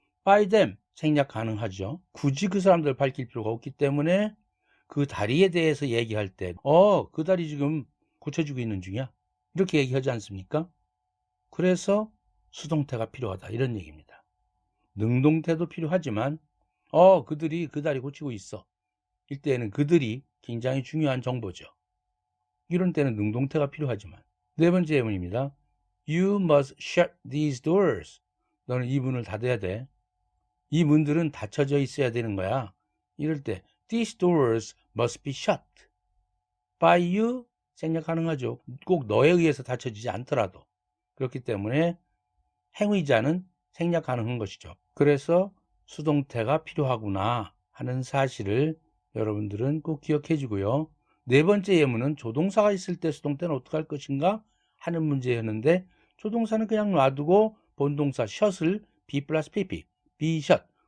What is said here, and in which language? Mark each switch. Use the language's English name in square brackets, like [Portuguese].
[English] by them [Korean] 생략 가능하죠. 굳이 그 사람들 밝힐 필요가 없기 때문에 그 다리에 대해서 얘기할 때 그 다리 지금 고쳐지고 있는 중이야 이렇게 얘기하지 않습니까? 그래서 수동태가 필요하다 이런 얘기입니다. 능동태도 필요하지만 그들이 그 다리 고치고 있어 이때는 그들이 굉장히 중요한 정보죠. 이런 때는 능동태가 필요하지만 네 번째 예문입니다. [English] You must shut these doors. [Korean] 너는 이 문을 닫아야 돼. 이 문들은 닫혀져 있어야 되는 거야. [English] 이럴 때 these doors must be shut by you [Korean] 생략 가능하죠. 꼭 너에 의해서 닫혀지지 않더라도. 그렇기 때문에 행위자는 생략 가능한 것이죠. 그래서 수동태가 필요하구나 하는 사실을 여러분들은 꼭 기억해 주고요. 네 번째 예문은 조동사가 있을 때 수동태는 어떻게 할 것인가 하는 문제였는데 조동사는 그냥 놔두고 본동사 shut을 be 플러스 pp, be shut.